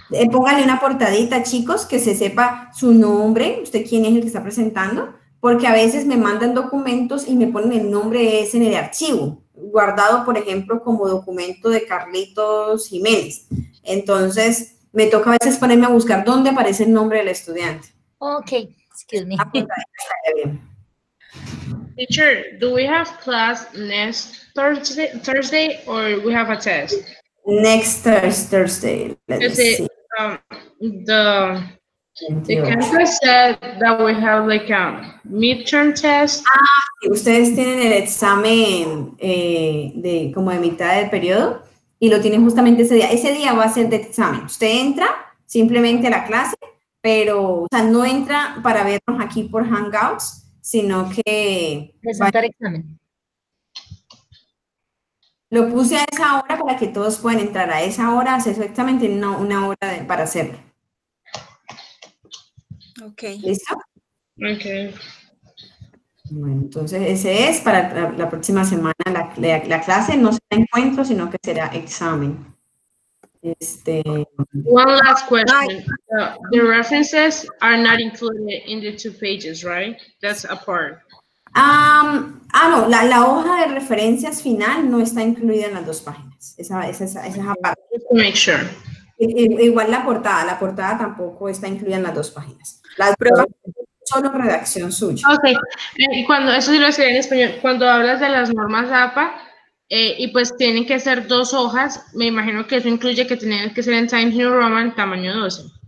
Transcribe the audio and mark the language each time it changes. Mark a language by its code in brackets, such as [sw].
[es] Póngale una portadita, chicos, que se sepa su nombre, usted quién es el que está presentando, porque a veces me mandan documentos y me ponen el nombre ese en el archivo, guardado, por ejemplo, como documento de Carlitos Jiménez. Entonces, me toca a veces ponerme a buscar dónde aparece el nombre del estudiante. [en] Ok, excuse me. Teacher, do we have class next Thursday or we have a test? Next Thursday. Let's see. The campus said that we have like a midterm test. [es] Ustedes tienen el examen como de mitad del periodo y lo tienen justamente ese día. Ese día va a ser de examen. Usted entra simplemente a la clase, pero o sea, no entra para vernos aquí por Hangouts, sino que... Presentar examen. Lo puse a esa hora para que todos puedan entrar a esa hora, hacer su examen, tienen una hora para hacerlo. Ok. ¿Listo? Ok. Bueno, entonces ese es para la próxima semana la clase, no será encuentro, sino que será examen. [en] One last question. The references are not included in the 2 pages, right? That's a part. [es] No, la hoja de referencias final no está incluida en las 2 páginas. Esa aparte. [en] Just to make sure. [es] Igual la portada tampoco está incluida en las 2 páginas. Las pruebas solo redacción suya. Ok, y cuando, eso sí lo decía en español, cuando hablas de las normas APA, y pues tienen que ser 2 hojas, me imagino que eso incluye que tienen que ser en Times New Roman tamaño 12.